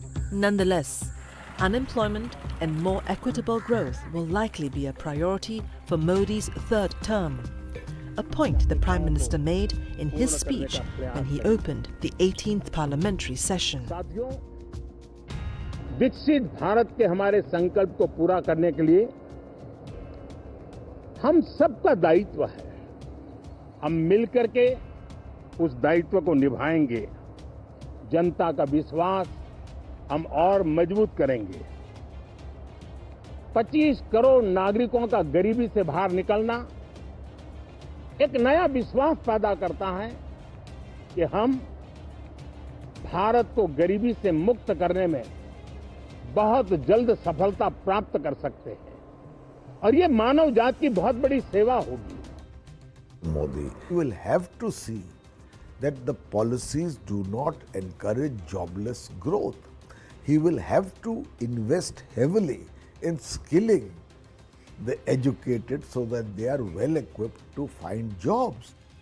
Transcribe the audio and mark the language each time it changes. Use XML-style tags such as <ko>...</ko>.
<en>Nonetheless, unemployment and more equitable growth will likely be a priority for Modi's third term, a point the Prime Minister made in his speech when he opened the 18th parliamentary session.</en> <hi>विकसित भारत के हमारे संकल्प को पूरा करने के लिए हम सबका दायित्व है। हम मिलकर के उस दायित्व को निभाएंगे। जनता का विश्वास हम और मजबूत करेंगे। 25 करोड़ नागरिकों का गरीबी से बाहर निकलना एक नया विश्वास पैदा करता है कि हम भारत को गरीबी से मुक्त करने में बहुत जल्द सफलता प्राप्त कर सकते हैं और ये मानव जाति की बहुत बड़ी सेवा होगी।</hi> <en>Modi will have to see that the policies do not encourage jobless growth. He will have to invest heavily in skilling the educated so that they are well equipped to find jobs.</en>